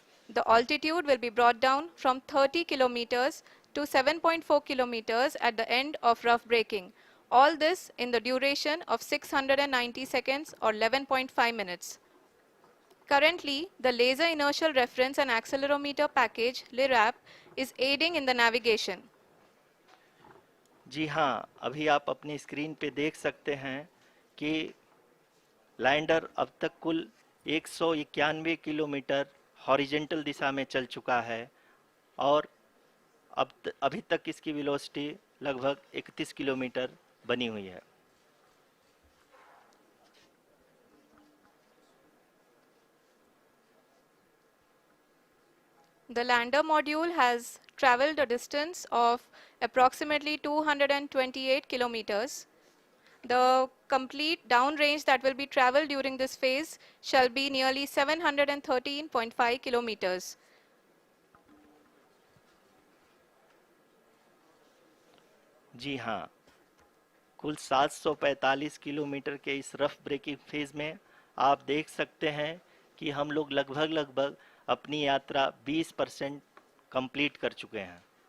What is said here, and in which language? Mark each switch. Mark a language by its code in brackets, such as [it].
[en] The altitude will be brought down from 30 kilometers to 7.4 kilometers at the end of rough braking. All this in the duration of 690 seconds or 11.5 minutes. Currently, the Laser Inertial Reference and Accelerometer package (LIRAP) is aiding in the navigation. [hi] जी हाँ, अभी आप अपनी screen पे देख सकते हैं कि lander अब तक कुल 191 किलोमीटर हॉरिजेंटल दिशा में चल चुका है और अभी तक इसकी वेलोसिटी लगभग 31 किलोमीटर बनी हुई है। [en] The lander module has traveled a distance of approximately 228 kilometers. The complete downrange that will be traveled during this phase shall be nearly 713.5 kilometers. [hi] जी हाँ, कुल 745 किलोमीटर के इस रफ ब्रेकिंग फेज में आप देख सकते हैं कि हम लोग लगभग अपनी यात्रा 20% कंप्लीट कर चुके हैं।